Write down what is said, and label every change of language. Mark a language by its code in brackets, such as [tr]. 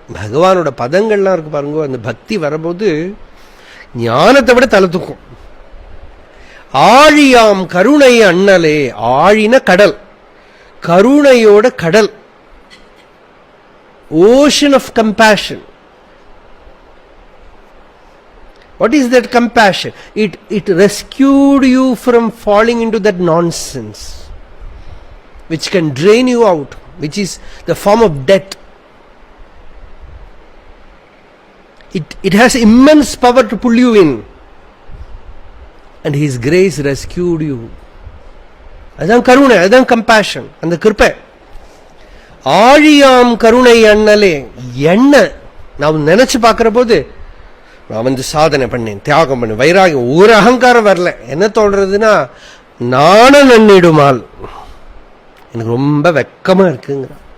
[ta] பகவானோட பதங்கள்லாம் இருக்கு பாருங்க. அந்த பக்தி வரபோது ஞானத்தை விட தலை தூக்கும். ஆழியாம் கருணை அண்ணலே. ஆழின கடல், கருணையோட கடல், [en] ocean of compassion. What is that compassion? It rescued you from falling into that nonsense which can drain you out, which is the form of death. It has immense power to pull you in. And His grace rescued you. [ta] அதான் கருணை, அதான் compassion, அந்த கிருபை. ஆழியாம் கருணை அண்ணலே என்ன நான் நினைச்சு பார்க்கிற போது, நான் வந்து சாதனை பண்ணேன், தியாகம் பண்ணேன், வைராகியம், ஒரு அகங்காரம் வரல. என்ன தோன்றதுன்னா, நான நன்னிடுமால் எனக்கு ரொம்ப வெக்கமா இருக்குங்க.